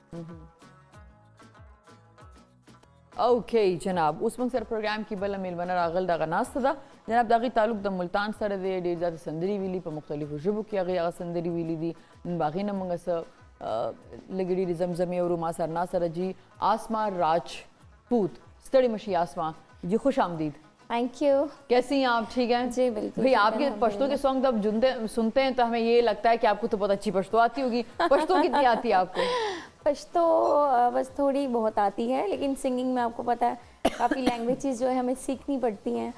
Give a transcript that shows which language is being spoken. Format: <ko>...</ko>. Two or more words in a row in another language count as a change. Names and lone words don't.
<ps>اوکې جناب اوس موږ سره پروګرام کې بله میلمنه راغل دغه ناسته ده جناب د هغې تعلق د ملتان سره دی ډېر زیاتې سندرې ویلي په مختلفو ژبو کې هغې هغه سندرې ویلي دي نن به هغې نه موږ څه لږې ډېرې زمزمې اورو ما سره ناسره جی آسما راجپوت ستړې مشي آسما جی خوش آمدید</ps> <en>Thank you.</en> <ur>کیسی ہیں آپ ٹھیک ہیں جی بالکل. بھائی آپ کے پشتو کے سانگ جب سنتے ہیں تو ہمیں یہ لگتا ہے کہ آپ کو تو بہت اچھی پشتو آتی ہوگی پشتو کتنی آتی ہے آپ کو پشتو بس تھوڑی بہت آتی ہے لیکن سنگنگ میں آپ کو پتا ہے کافی لینگویجز جو ہے ہمیں سیکھنی پڑتی ہیں</ur>